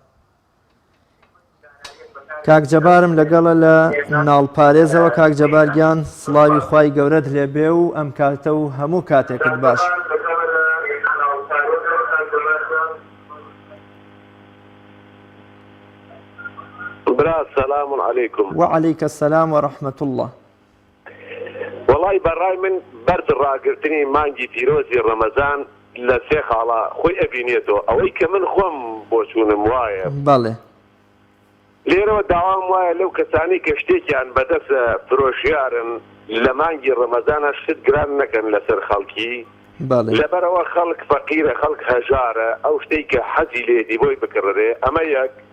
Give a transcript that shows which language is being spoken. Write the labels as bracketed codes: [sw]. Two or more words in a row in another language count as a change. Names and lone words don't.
[ckb] کاک جەبارم لەگەڵە لە ناڵپارێزەوە کاک جەبارگیان سڵاوی خوای گەورەت لێبێ و ئەم کاتە و هەموو کاتێکت باش [ar] برا سلام علیکم وعلیک السلام ورحمة الله [ckb] وڵی بەڕای من بەرز ڕاگررتنی مانگی پیرۆزی ڕەمەزان لە سێ خاڵە خۆی ئەبینێتەوە ئەوەی کە من خۆم بۆ چوونم وایە بەڵێ لێرەوە داوام وایە لەو کەسانی کە شتێکیان بەدەست فرۆشیارن لە مانگی ڕەمەزانە شت گران نەکەن لەسەر خەڵکی لەبەرەوە خەڵک فەقیرە خەڵک هەژارە ئەو شتەی کە حەزی لێدی بۆی بکڕێ ئەمە یەک